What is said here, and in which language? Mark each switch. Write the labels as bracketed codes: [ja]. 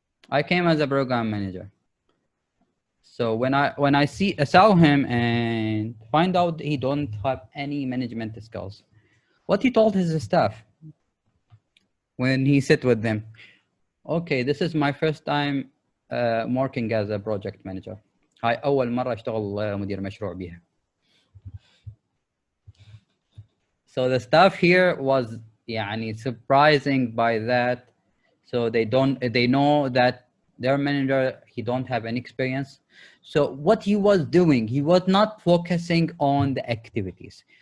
[en] I came as a program manager. So when I saw him and find out he don't have any management skills, what he told his staff when he sit with them, okay, this is my first time working as a project manager. [ar] هاي أول مرة أشتغل مدير مشروع بيها. [en] So the staff here was surprising by that. So they know that their manager, he don't have any experience. So what he was doing, he was not focusing on the activities.